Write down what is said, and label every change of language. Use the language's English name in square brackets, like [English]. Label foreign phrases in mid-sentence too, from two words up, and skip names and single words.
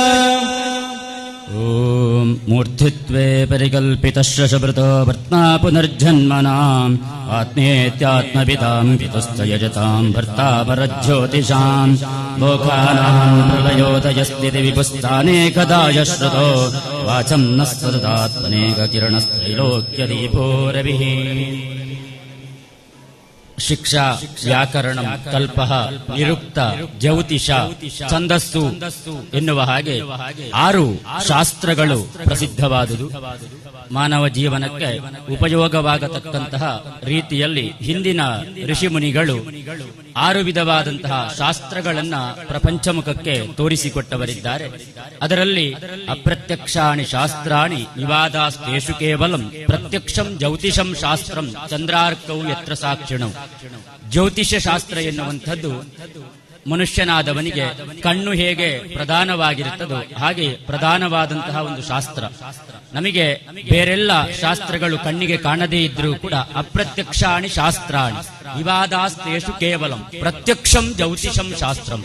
[Sanskrit] ಓಂ ಮೂರ್ತಿತ್ವೇ ಪರಿಕಲ್ಪಿತಶ್ರಶಭೃತೋ ಭರ್ತಾ ಪುನರ್ಜನ್ಮನಾಂ ಆತ್ಮೇತ್ಯಾತ್ಮವಿದಾಂ ಪಿತಶ್ಚ ಯಜತಾಂ ಭರ್ತಾ ಪರಜ್ಯೋತಿಷಾಂ ಲೋಕಾನಾಂ ಪ್ರಳಯೋದಯಸ್ಥಿತಿ ವಿಪುಸ್ತಾನೇಕದಾಯ ಶ್ರುತೋ ವಾಚಂ ನ ಸದದಾತ್ಮನೇಕ ಕಿರಣಸ್ತ್ರೈಲೋಕ್ಯದೀಪೋ ರವಿಃ. [Kannada] ಶಿಕ್ಷಾ ವ್ಯಾಕರಣಂ ಕಲ್ಪಃ ನಿರುಕ್ತ ಜ್ಯೋತಿಷ ಛಂದಸ್ಸು ಎನ್ನುವ ಹಾಗೆ 6 ಶಾಸ್ತ್ರಗಳು ಪ್ರಸಿದ್ಧವಾದುದು. ಮಾನವ ಜೀವನಕ್ಕೆ ಉಪಯೋಗವಾಗತಕ್ಕಂತಹ ರೀತಿಯಲ್ಲಿ ಹಿಂದಿನ ಋಷಿಮುನಿಗಳು 6 ವಿಧವಾದಂತಹ ಶಾಸ್ತ್ರಗಳನ್ನ ಪ್ರಪಂಚಮುಖಕ್ಕೆ ತೋರಿಸಿಕೊಟ್ಟವರಿದ್ದಾರೆ. [Sanskrit] ಅದರಲ್ಲಿ ಅಪ್ರತ್ಯಕ್ಷಾಣಿ ಶಾಸ್ತ್ರಾಣಿ ವಿವಾದಾಸ್ತೇಷು ಕೇವಲಂ ಪ್ರತ್ಯಕ್ಷಂ ಜ್ಯೋತಿಷಂ ಶಾಸ್ತ್ರಂ ಚಂದ್ರಾರ್ಕೌ ಯತ್ರ ಸಾಕ್ಷಿಣೌ. [Kannada] ಜ್ಯೋತಿಷ್ಯ ಶಾಸ್ತ್ರ ಎನ್ನುವಂಥದ್ದು ಮನುಷ್ಯನಾದವನಿಗೆ ಕಣ್ಣು ಹೇಗೆ ಪ್ರಧಾನವಾಗಿರುತ್ತದೋ ಹಾಗೆ ಪ್ರಧಾನವಾದಂತಹ ಒಂದು ಶಾಸ್ತ್ರ. ನಮಗೆ ಬೇರೆಲ್ಲ ಶಾಸ್ತ್ರಗಳು ಕಣ್ಣಿಗೆ ಕಾಣದೇ ಇದ್ರೂ ಕೂಡ [Sanskrit] ಅಪ್ರತ್ಯಕ್ಷಾಣಿ ಶಾಸ್ತ್ರಾಣಿ ವಿವಾದಾಸ್ತೇಷು ಕೇವಲಂ ಪ್ರತ್ಯಕ್ಷಂ ಜ್ಯೋತಿಷಂ ಶಾಸ್ತ್ರಂ.